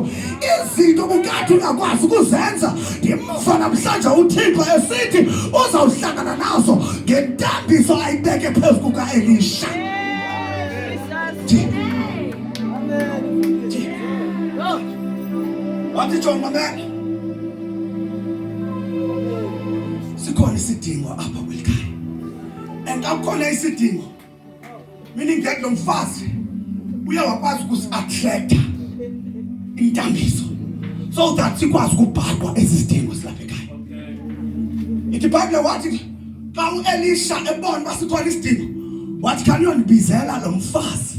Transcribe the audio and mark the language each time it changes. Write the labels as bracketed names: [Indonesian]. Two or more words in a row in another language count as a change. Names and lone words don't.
[Xhosa] Izinto bukathi ungakwazi ukuzenza, ndimva namhlanje uThixo esithi uzawuhlangana nazo ngentambiso ayibeke phezu kuka-Elisha. Wathi John mamela, sikhona isidingo apha kwelikhaya, and akukhona isidingo [English] meaning that [Xhosa] lo mfazi uyawakwazi ukusi-attracta intambiso [English] so that [Xhosa] sikwazi ukubhaqwa ezi zidingo zilapha ekhaya. Ithi iBhayibhile wathi xa u-Elisha ebona uba sikhona isidingo wathi khaniyondibizela lo mfazi.